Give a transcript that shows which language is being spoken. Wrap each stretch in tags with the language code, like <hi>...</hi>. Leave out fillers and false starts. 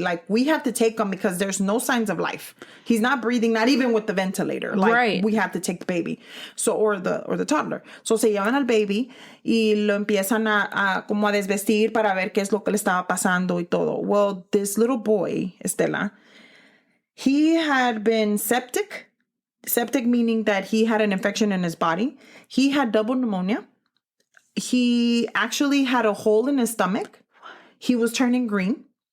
<en>Like we have to take him because there's no signs of life. He's not breathing, not even with the ventilator. Like we have to take the baby. So or the toddler. So</en> <es>se llevan al baby y lo empiezan a como a desvestir para ver qué es lo que le estaba pasando y todo.</es> <en>Well, this little boy, Estela, he had been septic. Septic meaning that he had an infection in his body. He had double pneumonia. He actually had a hole in his stomach. He was turning green.</en>